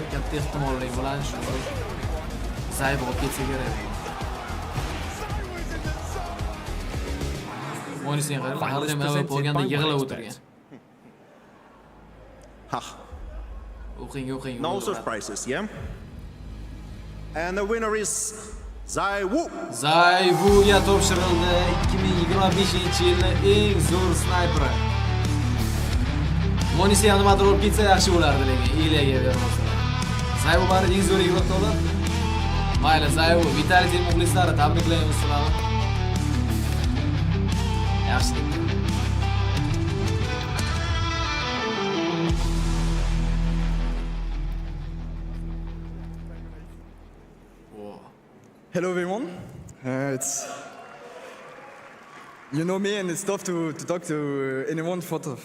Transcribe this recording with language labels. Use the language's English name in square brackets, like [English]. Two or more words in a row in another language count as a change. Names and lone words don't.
[Uzbek] Katta ehtimollik bilan shu Zayv olib ketsa kerak. Monisiga qarab, har doim avval bo'lganda yig'ilib o'tirgan. O'qing. [English] No surprises, yeah? And the winner is Zayvu. [Uzbek] Zayvuga topshirildi 2025-yilning eng zo'r snayperi. Monisi ham nimadir olib ketsa yaxshi bo'lardi, lekin Ilyaga bermasa. Zayvu bari eng zo'r yigiit bo'ldi. Mayli, Zayvu, Vitality muxlislari tabriklaymiz sizlarni. Yaxshi. [English] Hello everyone. You know me, and it's tough to talk to anyone in front of.